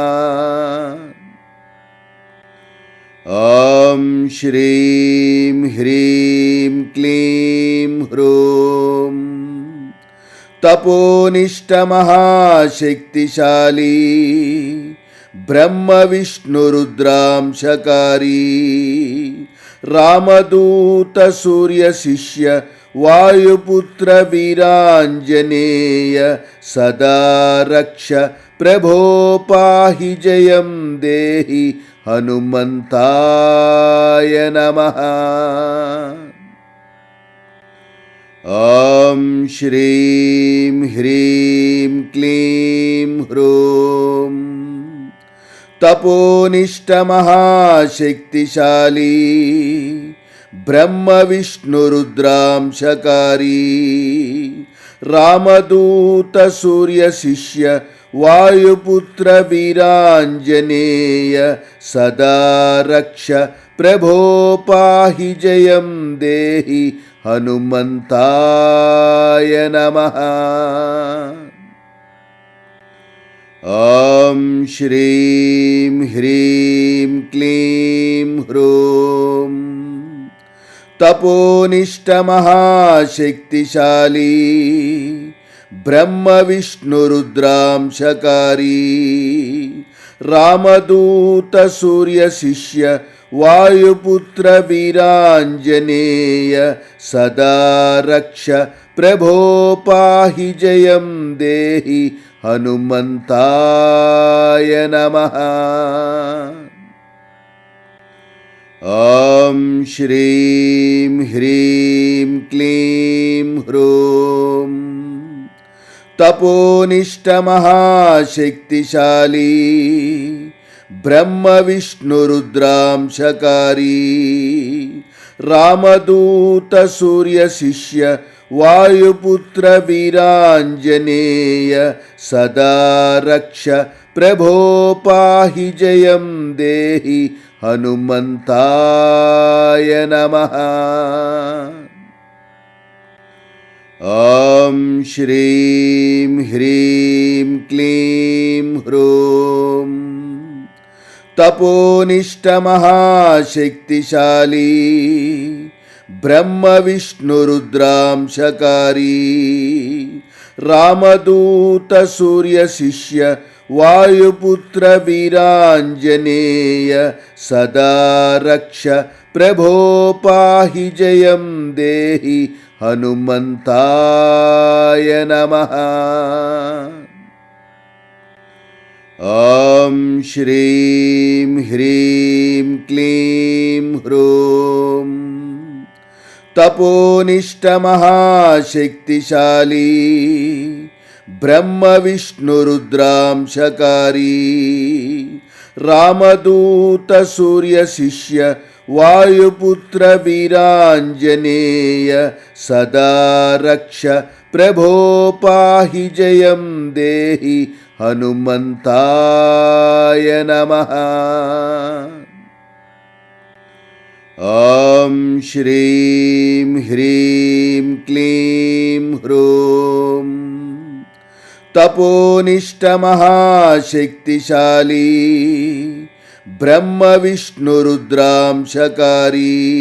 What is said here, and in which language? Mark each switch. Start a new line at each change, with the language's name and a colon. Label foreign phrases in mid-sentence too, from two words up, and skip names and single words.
Sanskrit: ॐ श्रीं ह्रीं क्लीं ह्रूं तपोनिष्ठमहाशक्तिशाली ब्रह्मविष्णुरुद्रांशकारी ರಾಮದೂತ ಸೂರ್ಯ ಶಿಷ್ಯ ವಾಯುಪುತ್ರ ವೀರಾಂಜನೇಯ ಸದಾ ರಕ್ಷ ಪ್ರಭೋ ಪಾಹಿ ಜಯಂ ದೇಹಿ ಹನುಮಂತಾಯ ನಮಃ. ಓಂ ಶ್ರೀಂ ಹ್ರೀಂ ಕ್ಲೀಂ ಹ್ರೂಂ ತಪೋನಿಷ್ಠ ಮಹಾಶಕ್ತಿಶಾಲಿ ಬ್ರಹ್ಮ ವಿಷ್ಣು ರುದ್ರಾಂಶಕಾರಿ ರಾಮದೂತ ಸೂರ್ಯ ಶಿಷ್ಯ ವಾಯುಪುತ್ರ ವೀರಾಂಜನೇಯ ಸದಾ ರಕ್ಷ ಪ್ರಭೋ ಪಾಹಿ ಜಯಂ ದೇಹಿ ಹನುಮಂತಾಯ ನಮಃ. ಓಂ ಶ್ರೀಂ ಹ್ರೀಂ ಕ್ಲೀಂ ಹ್ರೂಂ ತಪೋನಿಷ್ಠ ಮಹಾಶಕ್ತಿಶಾಲಿ ಬ್ರಹ್ಮ ವಿಷ್ಣು ರುದ್ರಾಂಶಕಾರಿ ರಾಮದೂತ ಸೂರ್ಯ ಶಿಷ್ಯ ವಾಯುಪುತ್ರ ವೀರಾಂಜನೇಯ ಸದಾ ರಕ್ಷ ಪ್ರಭೋ ಪಾಹಿ ಜಯಂ ದೇಹಿ ಹನುಮಂತಾಯ ನಮಃ. ಓಂ ಶ್ರೀಂ ಹ್ರೀಂ ಕ್ಲೀಂ ಹ್ರೂಂ ತಪೋನಿಷ್ಠ ಮಹಾಶಕ್ತಿಶಾಲಿ ಬ್ರಹ್ಮ ವಿಷ್ಣು ರುದ್ರಾಂಶಕಾರಿ ರಾಮದೂತ ಸೂರ್ಯ ಶಿಷ್ಯ ವಾಯುಪುತ್ರ ವೀರಾಂಜನೇಯ ಸದಾ ರಕ್ಷ ಪ್ರಭೋ ಪಾಹಿ ಜಯಂ ದೇಹಿ ಹನುಮಂತಾಯ ನಮಃ. ಓಂ ಶ್ರೀಂ ಹ್ರೀಂ ಕ್ಲೀಂ ಹ್ರೂಂ ತಪೋನಿಷ್ಠ ಮಹಾಶಕ್ತಿಶಾಲಿ ಬ್ರಹ್ಮ ವಿಷ್ಣು ರುದ್ರಾಂಶಕಾರಿ ರಾಮದೂತ ಸೂರ್ಯ ಶಿಷ್ಯ ವಾಯುಪುತ್ರ ವೀರಾಂಜನೇಯ ಸದಾ ರಕ್ಷ ಪ್ರಭೋ ಪಾಹಿ ಜಯಂ ದೇಹಿ ಹನುಮಂತಾಯ ನಮಃ. ಓಂ ಶ್ರೀಂ ಹ್ರೀಂ ಕ್ಲೀಂ ಹ್ರೂಂ ತಪೋನಿಷ್ಠ ಮಹಾಶಕ್ತಿಶಾಲಿ ಬ್ರಹ್ಮ ವಿಷ್ಣು ರುದ್ರಾಂಶಕಾರಿ ರಾಮದೂತ ಸೂರ್ಯ ಶಿಷ್ಯ ವಾಯುಪುತ್ರ ವೀರಾಂಜನೇಯ ಸದಾ ರಕ್ಷ ಪ್ರಭೋ ಪಾಹಿ ಜಯಂ ದೇಹಿ ಹನುಮಂತಾಯ ನಮಃ. ಓಂ ಶ್ರೀಂ ಹ್ರೀಂ ಕ್ಲೀಂ ಹ್ರೂಂ ತಪೋನಿಷ್ಠ ಮಹಾಶಕ್ತಿಶಾಲಿ ಬ್ರಹ್ಮ ವಿಷ್ಣು ರುದ್ರಾಂಶಕಾರಿ